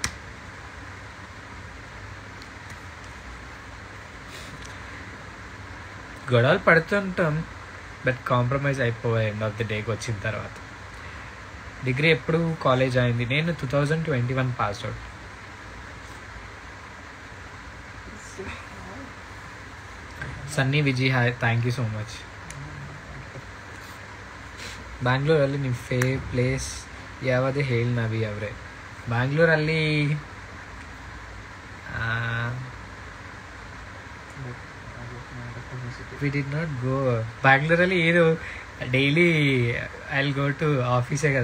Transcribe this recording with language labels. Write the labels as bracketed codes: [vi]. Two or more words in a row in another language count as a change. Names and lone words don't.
[te] గొడవలు పడుతుంటాం, బట్ కాంప్రమైజ్ అయిపోయాయి [en] end of the day [te] వచ్చిన తర్వాత. డిగ్రీ ఎప్పుడు కాలేజ్ అయింది? నేను 2021 [en] pass out. [te] సన్నీ విజయ్ హాయ్. [en] thank you so much. [kn] ಬ್ಯಾಂಗ್ಳೂರಲ್ಲಿ ನಿಮ್ಮ ಪ್ಲೇಸ್ ಯಾವುದು ಹೇಳಿ ನವಿ ಅವರೇ? [en] ಬ್ಯಾಂಗ್ಳೂರಲ್ಲಿ we did not go. ಬ್ಯಾಂಗ್ಳೂರಲ್ಲಿ ಏನು daily I will go to office కదా.